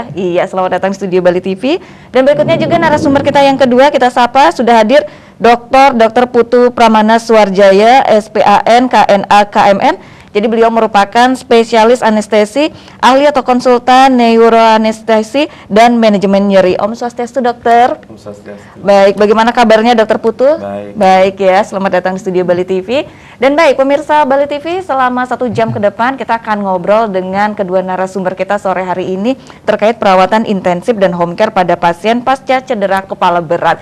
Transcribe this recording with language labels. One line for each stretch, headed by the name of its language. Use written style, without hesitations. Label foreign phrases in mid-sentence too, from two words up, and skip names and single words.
Indonesian: Iya, selamat datang di studio Bali TV. Dan berikutnya juga narasumber kita yang kedua kita sapa sudah hadir Dr. Putu Pramana Suarjaya SPAN KNA KMN. Jadi beliau merupakan spesialis anestesi, ahli atau konsultan neuroanestesi dan manajemen nyeri. Om Swastiastu, dokter. Om Swastiastu. Baik, bagaimana kabarnya dokter Putu? Baik. Baik ya, selamat datang di studio Bali TV. Dan baik, pemirsa Bali TV, selama 1 jam ke depan kita akan ngobrol dengan kedua narasumber kita sore hari ini terkait perawatan intensif dan home care pada pasien pasca cedera kepala berat.